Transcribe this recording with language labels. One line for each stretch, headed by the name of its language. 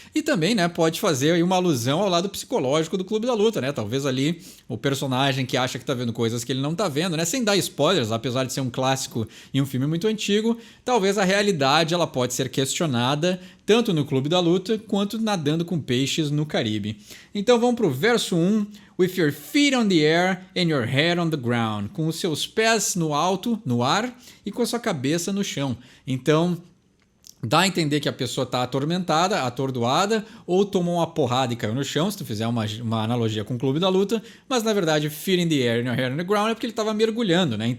Portuguese: E também, né, pode fazer aí uma alusão ao lado psicológico do Clube da Luta, né? Talvez ali o personagem que acha que tá vendo coisas que ele não tá vendo, né? Sem dar spoilers, apesar de ser um clássico e um filme muito antigo, talvez a realidade ela pode ser questionada tanto no Clube da Luta quanto nadando com peixes no Caribe. Então vamos pro verso 1.
English: With your feet on the air and your head on the ground.
Portuguese: Com os seus pés no alto, no ar, e com a sua cabeça no chão. Então, dá a entender que a pessoa está atormentada, atordoada, ou tomou uma porrada e caiu no chão, se tu fizer uma analogia com o Clube da Luta, mas na verdade,
English: feet in the air and your head on the ground
Portuguese: é porque ele estava mergulhando, né?